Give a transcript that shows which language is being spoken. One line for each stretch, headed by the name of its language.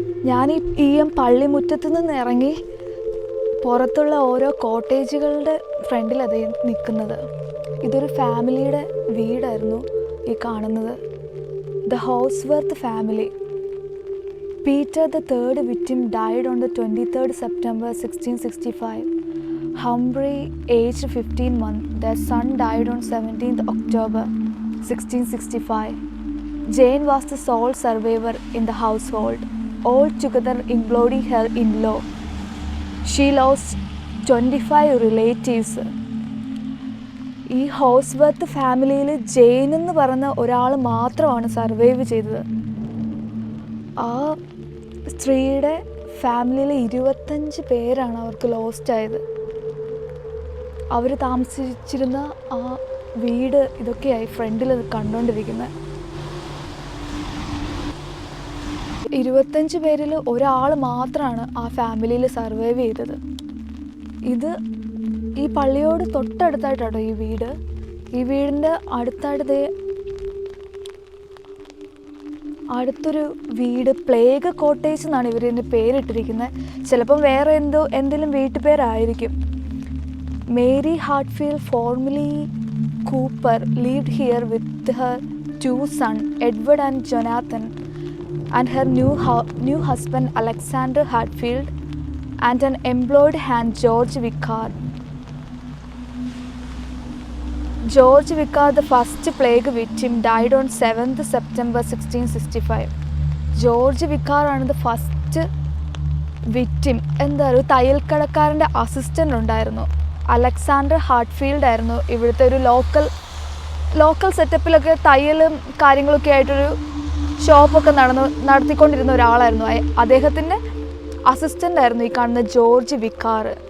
Malayalam: ഞാൻ ഈ പള്ളിമുറ്റത്ത് നിന്ന് ഇറങ്ങി പുറത്തുള്ള ഓരോ കോട്ടേജുകളുടെ ഫ്രണ്ടിൽ നിൽക്കുന്നത്. ഇതൊരു ഫാമിലിയുടെ വീടായിരുന്നു ഈ കാണുന്നത്, the ഹോസ്വർത്ത് family.
English: Peter the third victim died on the 23rd September 1665. Humphrey, aged 15 months, their son died on 17th October 1665. Jane was the sole survivor in the household, altogether including her in-law. She lost 25 relatives.
Malayalam: ഈ ഹോസ്വർത്ത് ഫാമിലിയിൽ ജെയിൻ എന്ന് പറഞ്ഞ ഒരാൾ മാത്രമാണ് survive ചെയ്തത്. ആ സ്ത്രീയുടെ ഫാമിലിയിൽ 25 പേരാണ് അവർക്ക് ലോസ്റ്റ് ആയത്. അവർ താമസിച്ചിരുന്ന ആ വീട് ഇതൊക്കെയായി ഫ്രണ്ടിൽ കണ്ടുകൊണ്ടിരിക്കുന്നത്. 25 പേരിൽ ഒരാൾ മാത്രമാണ് ആ ഫാമിലിയിൽ സർവൈവ് ചെയ്തത്. ഈ പള്ളിയോട് തൊട്ടടുത്തായിട്ടാട്ടോ ഈ വീട്. ഈ വീടിൻ്റെ അടുത്തായിട്ട് അടുത്തൊരു വീട് പ്ലേഗ് കോട്ടേജ് എന്നാണ് ഇവരിതിൻ്റെ പേരിട്ടിരിക്കുന്നത്. ചിലപ്പം വേറെ എന്തെങ്കിലും വീട്ടുപേരായിരിക്കും.
English: Mary Hatfield formerly Cooper lived here with her 2 sons, Edward and Jonathan, and her new husband Alexander Hatfield, and an employed hand, George Vicar. George Vicar, the first plague victim, died on 7th September 1665.
Malayalam: George വിക്കാർ ആണ് the first victim. എന്താ ഒരു തയ്യൽക്കടക്കാരൻ്റെ assistant ഉണ്ടായിരുന്നു. Alexander ഹാർട്ട്ഫീൽഡ് ആയിരുന്നു ഇവിടുത്തെ ഒരു local സെറ്റപ്പിലൊക്കെ തയ്യലും കാര്യങ്ങളൊക്കെ ആയിട്ടൊരു ഷോപ്പൊക്കെ നടത്തിക്കൊണ്ടിരുന്ന ഒരാളായിരുന്നു. അദ്ദേഹത്തിൻ്റെ അസിസ്റ്റൻ്റ് ആയിരുന്നു ഈ കാണുന്ന ജോർജ് വിക്കാർ.